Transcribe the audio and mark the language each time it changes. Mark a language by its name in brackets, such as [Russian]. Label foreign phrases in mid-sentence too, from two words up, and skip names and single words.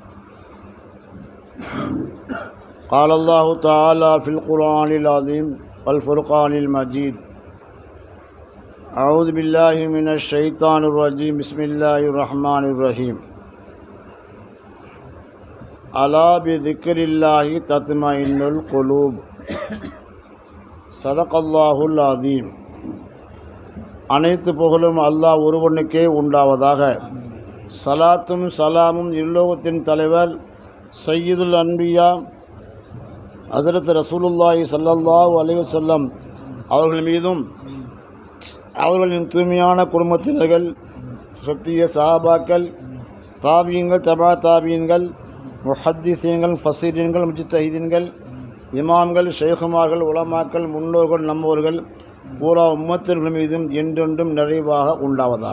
[Arabic] قال الله تعالى في القرآن العظيم والفرقان المجيد أعوذ بالله من الشيطان الرجيم بسم الله الرحمن الرحيم ألا بذكر الله تطمئن القلوب صدق الله العظيم. [Tamil] அனைத்து புகழும் அல்லாஹ் ஒருவனுக்கே உண்டாவதாக. சலாத்தும் சலாமும் இல்லோகத்தின் தலைவர் [Arabic] سيد الأنبياء حضرة رسول الله صلى الله عليه وسلم [Tamil] அவர்கள் மீதும், அவர்களின் தூய்மையான குடும்பத்தினர்கள், சத்திய சஹாபாக்கள், தாபியீன்கள், தபா தாபியீன்கள், முஹத்திஸீன்கள், ஃபஸீரீன்கள், முஜ்தஹிதீன்கள், இமாம்கள், ஷேகுமார்கள், உலமாக்கள், முன்னோர்கள், நம்மவர்கள் பூரா உம்மத்தினர்கள் மீதும் என்றென்றும் நிறைவாக உண்டாவதாக.